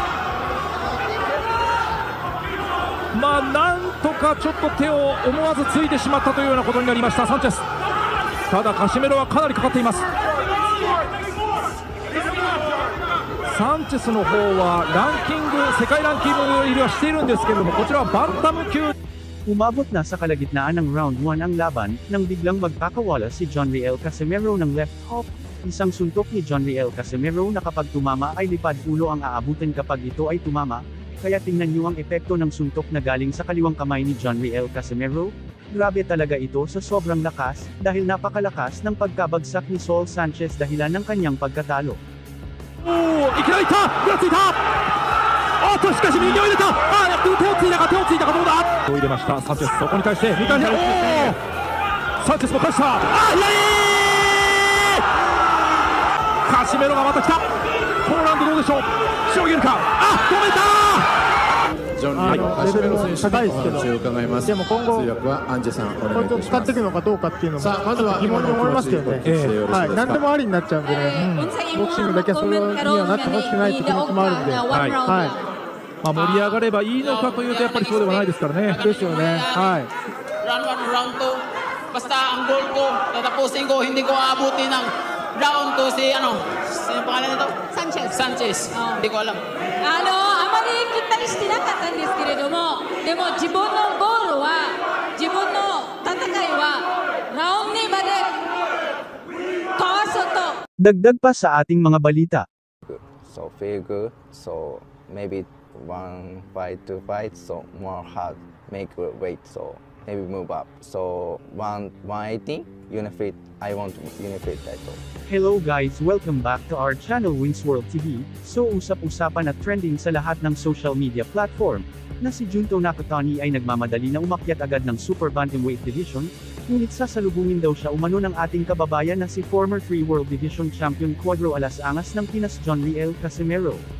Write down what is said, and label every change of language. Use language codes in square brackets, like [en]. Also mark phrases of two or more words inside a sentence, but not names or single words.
[ja] なんとかちょっと手を思わずついてしまったというようなことになりました、サンチェス。ただカシメロはかなりかかっています。サンチェスの方はランキング、世界ランキング入りはしているんですけれども、こちらはバンタム級。 [tl] Umabot na sa kalagitnaan ng round 1 ang laban, nang biglang magkakawala si John Riel Casimero ng left hook. Isang suntok ni John Riel Casimero na kapag tumama ay lipad ulo ang aabutin kapag ito ay tumama, kaya tingnan niyo ang epekto ng suntok na galing sa kaliwang kamay ni John Riel Casimero. Grabe talaga ito sa sobrang lakas, dahil napakalakas ng pagkabagsak ni Saul Sanchez dahilan ng kanyang pagkatalo. [ja] いきなりいった、ぐらついた、しかし右を入れた、手をついたか、どうだ、入れました、サンチェス、そこに対して、サンチェスも返した、カシメロがまた来た、ポーランドどうでしょう、しのげるか、止めた。ジョン・リーのカシメロ選手のお話を伺います。でも今後、通訳はアンジェさん、お願いいたします。使っていくのかどうかっていうのも、さあまずは疑問に思いますけどね。何でもありになっちゃうんでね。ボクシングだけそれにはなってほしくないって気持ちもあるんで。盛り上がればいいのかというとやっぱりそうではないですからね。ですよね。Round [en] 1, round 2. [tl] Basta ang goal ko, tatapusin ko, hindi ko aabutin ng round 2 sino pangalan nito? Sanchez. Hindi ko alam. [ja] あまりきったりしてなかったんですけれども、でも自分のゴールは、自分の戦いはラウンドまでかわすと。 [tl] Dagdag pa sa ating mga balita. [en] So feel good. So maybe 1 fight, 2 fights, so more hard make weight. So maybe move up. So 180 Unifit, I want Unifit title. Hello guys, welcome back to our channel Wins World TV. [tl] So usap-usapan at trending sa lahat ng [en] social media platform, [tl] na si Junto Nakatani ay nagmamadali na umakyat agad ng [en] Super Bantamweight Division, [tl] ngunit sasalubungin daw siya umano ng ating kababayan na si [en] former 3 World Division Champion [tl] Cuadro Alas Angas ng Pinas John Riel Casimero.